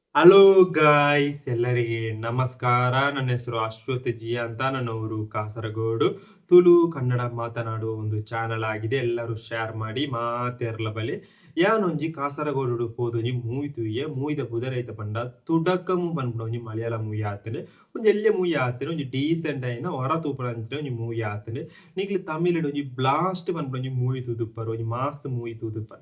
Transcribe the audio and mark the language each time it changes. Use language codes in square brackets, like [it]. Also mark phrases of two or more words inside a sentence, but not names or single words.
[kn] ಹಲೋ ಗಾಯ್ಸ್, ಎಲ್ಲರಿಗೆ ನಮಸ್ಕಾರ. ನನ್ನ ಹೆಸರು ಅಶ್ವಥ್ ಜಿ ಅಂತ. ನನ್ನ ಊರು ಕಾಸರಗೋಡು. ತುಳು ಕನ್ನಡ ಮಾತನಾಡುವ ಒಂದು ಚಾನಲ್ ಆಗಿದೆ. ಎಲ್ಲರೂ ಶೇರ್ ಮಾಡಿ [tcy] ಮಾತೆರ್ಲ ಬಲಿ ಯಾನೊಂಜಿ ಕಾಸರಗೋಡು ಪೋದೊಂಜಿ ಮೂವಿ ತೂಯೆ ಮೂವಿದ ಬುಧರೈತ ಪಂಡ ತುಡಕಂ ಪನ್ಪುನ ಒಂಜಿ ಮಲಯಾಳ ಮೂವಿ ಆತನೆ. ಒಂಜಿ ಎಲ್ಲೆ ಮೂವಿ ಆತನೆ, ಒಂಜಿ ಡೀಸೆಂಟ್ ಆಯಿನ ಹೊರ ತೂಪನ ಅಂಚನೆ ಒಂಜಿ ಮೂವಿ ಆತನೆ. ನಿಕ್ಲಿ ತಮಿಳ್ ಒಂಜಿ ಬ್ಲಾಸ್ಟ್ ಪನ್ಪುನ ಒಂಜಿ ಮೂವಿ ತೂದುಪ್ಪರ್, ಒಂಜಿ ಮಾಸ್ ಮೂವಿ ತೂದುಪ್ಪರ್.